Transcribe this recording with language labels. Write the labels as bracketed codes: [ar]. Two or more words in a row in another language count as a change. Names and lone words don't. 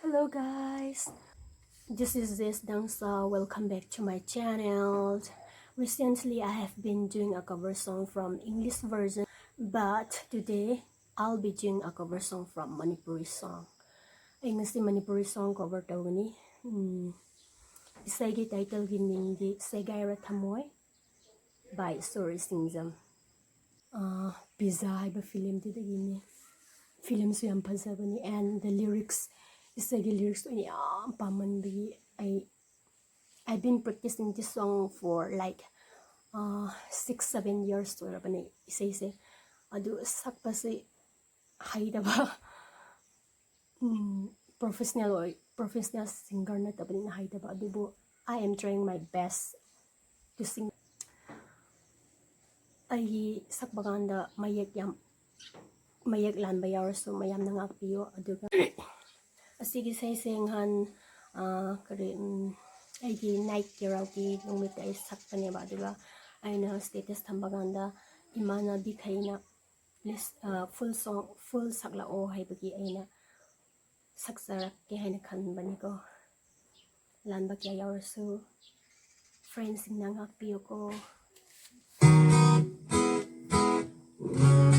[en] Hello guys, this is jessdangsha. Welcome back to my channel. Recently I have been doing a cover song from English version, but today I'll be doing a cover song from Manipuri song. [mni] Ay ngasi Manipuri [en] song cover [mni] tawani. Isaygi title gi mingdi Segaira Thamoi by Sorri Senjam. Pizza haiba film didagini. Film so yam phajabani [en] and the lyrics [mni] isagi lyrics to yam pamanbi. [en] I've been practicing this song for like 6-7 years [mni] to rabani isay adu sakpasi haidaba [en] professional singer [mni] na tabani na haidaba adubo [en] I am trying my best to sing. [mni] Ay sakbaganda mayak lanba yawrasu mayam nangakpiyo aduga asigi saysenghan kare aigi [en] night karaoke [mni] numit ay sakpaneba aduga aina status thambaganda imana bikhaina [en] list full song full [mni] sakla o haibagi aina saksarak ke haina khanbani ko lanba kya yawrasu friends nangakpiyo ko